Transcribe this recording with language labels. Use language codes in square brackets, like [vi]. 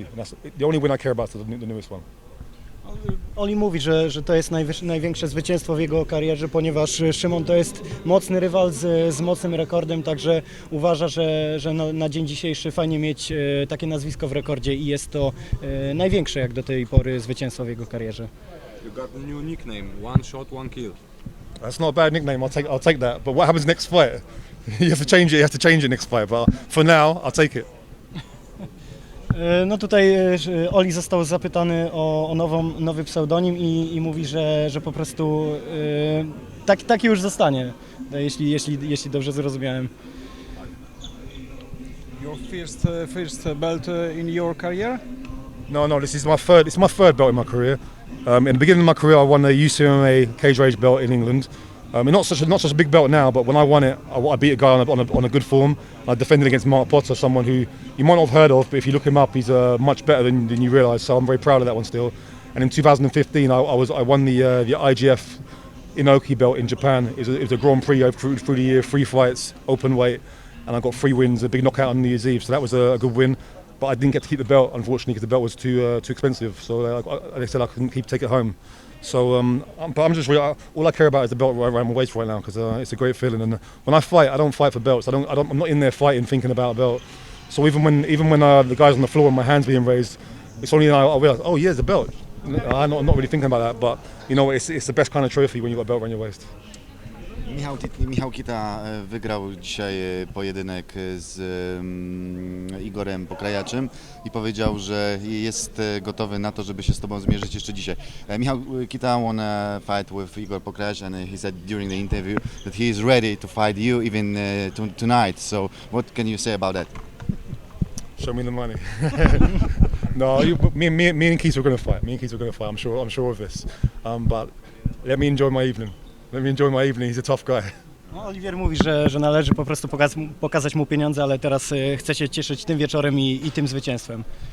[en] And that's the only win I care about is the newest one. [pl] Oli mówi, że to jest największe zwycięstwo w jego karierze, ponieważ Szymon to jest mocny rywal z mocnym rekordem, także uważa, że na dzień dzisiejszy fajnie mieć takie nazwisko w rekordzie i jest to największe jak do tej pory zwycięstwo w jego karierze. [en] You got a new nickname, one shot, one kill. That's not a bad nickname. I'll take that. But what happens next fight? You have to change it. You have to change it next fight. But for now, I'll take it. [pl] No tutaj Oli został zapytany o nowy pseudonim i mówi, że po prostu taki już zostanie, jeśli dobrze zrozumiałem. [en] Your first belt in your career? No, this is my third belt in my career. In the beginning of my career, I won the UCMA cage rage belt in England. Not such a big belt now, but when I won it, I beat a guy on a good form. I defended against Mark Potter, someone who you might not have heard of, but if you look him up, he's much better than you realise. So I'm very proud of that one still. And in 2015, I won the IGF Inoki belt in Japan. It was a Grand Prix through the year, 3 fights, open weight, and I got 3 wins, a big knockout on New Year's Eve. So that was a good win. But I didn't get to keep the belt, unfortunately, because the belt was too expensive. So they said I couldn't take it home. So, but I'm just really, all I care about is the belt around my waist right now because it's a great feeling. And when I fight, I don't fight for belts. I'm not in there fighting thinking about a belt. So even when the guy's on the floor and my hands being raised, it's only then I realize, oh yeah, there's a belt. I'm not really thinking about that, but it's the best kind of trophy when you got a belt around your waist. [pl] Michał Kita wygrał dzisiaj pojedynek z Igorem Pokrajaczem i powiedział, że jest gotowy na to, żeby się z tobą zmierzyć jeszcze dzisiaj. [en] Michał Kita won a fight with Igor Pokrajacz and he said during the interview that he is ready to fight you even tonight. So what can you say about that? Show me the money. No, me and Keith are going to fight. I'm sure of this. But let me enjoy my evening. He's a tough guy. [pl] No, Oliwier mówi, że należy po prostu pokazać mu pieniądze, ale teraz chce się cieszyć tym wieczorem i tym zwycięstwem.